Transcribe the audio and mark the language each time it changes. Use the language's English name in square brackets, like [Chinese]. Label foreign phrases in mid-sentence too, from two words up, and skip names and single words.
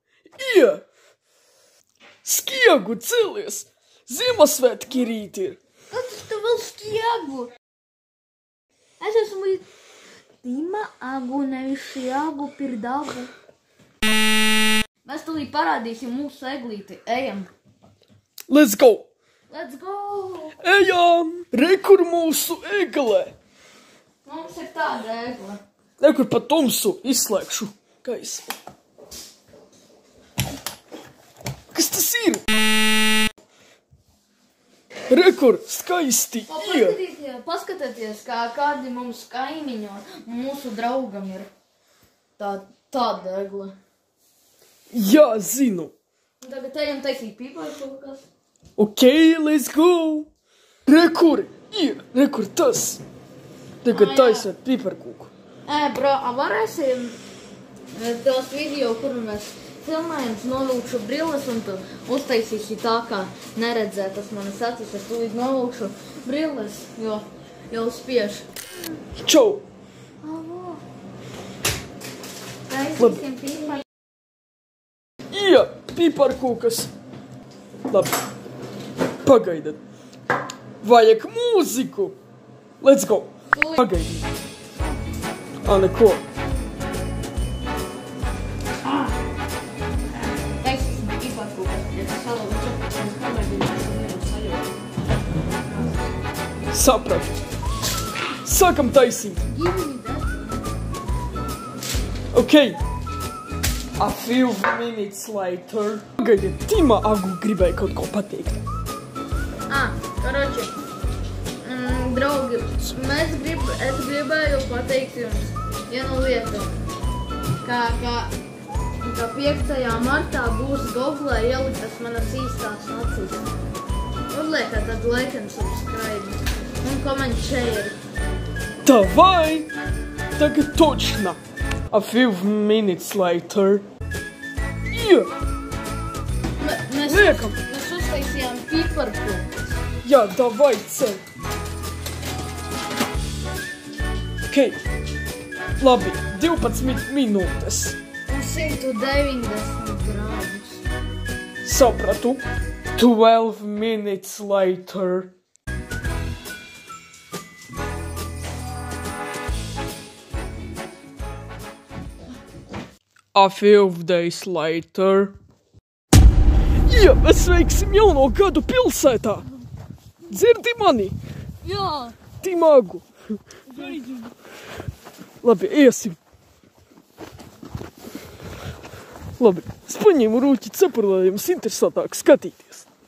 [Latvian] Skiegu, celies! Ziemassvētki rīt ir. Kas tu vēl Skiegu? Es esmu Tima Agu, nevis Šiagu pirdagu. Mēs tūlīt parādīsim mūsu eglīti. Ejam. [English] Let's go! Let's go! [Latvian] Ejam! Rekur mūsu egle! Mums ir tāda egle. Rekur pa tumsu izslēgšu gaismu. Kas tas ir? Rekur, skaisti! Paskatieties, kā kādi mums kaimiņo, mūsu draugam ir tāda egle. Jā, zinu. Tagad ejam taisīt piparkūkas. [English] Ok, let's go! [Latvian] Rekur, rekur tas! Tagad taisot piparkūku. Bro, varēsim tos video, kur mēs filmējam, novilkšu brilles un tu uztaisīsi tā, kā neredzē tas manas acis. Es tūlīt novilkšu brilles, jo jau spiež. Čau! Alo! Taisīsim piparkūkas. Jā, piparkūkas. Labi. Pagaidiet. Vajag mūziku. [English] Let's go. [Latvian] Pagaidiet. Neko. Taisīsim piparkūkas. Sapratu. Sākam taisīt. Ok. [English] A few minutes later. [Latvian] Pagaidiet, Tima Agu gribēja kaut ko pateikt. Karoči, draugi, es gribēju pateikt jums vienu lietu, ka 5. martā būs Google ieliktas manas īstās acis. Uzliekat tad [English] like and subscribe [Latvian] un [English] comment share. [Latvian] Davai! Tagad točno. [English] A few minutes later. [Latvian] Mēs uztaisījām piparkūkas. Jā, davai ceļ. Ok. Labi, 12 minūtes. Un 190 grādus. Sapratu. [English] 12 minutes later. A few days later. [Latvian] Jā, mēs sveiksim jauno gadu pilsētā. Dzirdi mani? Jā. Tima Agu. Labi, iesim. Labi, es paņēmu rūķi cepuri, lai jums interesantāk skatīties.